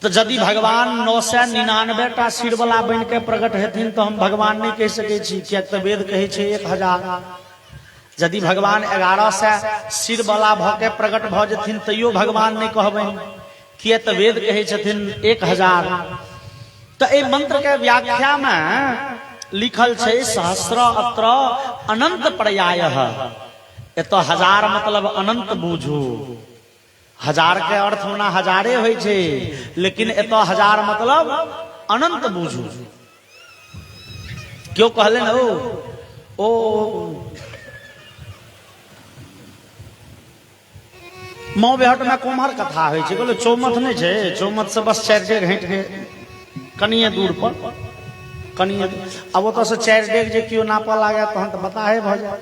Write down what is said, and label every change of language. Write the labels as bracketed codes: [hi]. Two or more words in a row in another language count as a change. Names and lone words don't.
[mai] तो यदि भगवान 999 सिर वाला बन के प्रकट हेथिन तो हम भगवान नहीं कह सके छी, किया तो वेद कहे छे 1000। यदि भगवान 1100 सिर वाला भ के प्रकट भ जथिन तैयो भगवान नहीं कहबन, किया तो वेद कहे छथिन 1000। तो ए मंत्र के व्याख्या में लिखल छे [sa] सहस्र अत्र अनंत पर्यायः। [mai] एतो 1000 मतलब अनंत बूझू। 1000 के अर्थ होना हजारे होय छे, लेकिन एतो 1000 मतलब अनंत बूझू। क्यों कहले न ओ मौ बेहट में कुम्हार कथा होय छे, बोले चौमथ नहीं छे, चौमथ से बस 4 डेग हट के कनिए दूर पर कनिए, अब तो से 4 डेग जे क्यों नापा लागे तहन तो बता है भ जाए।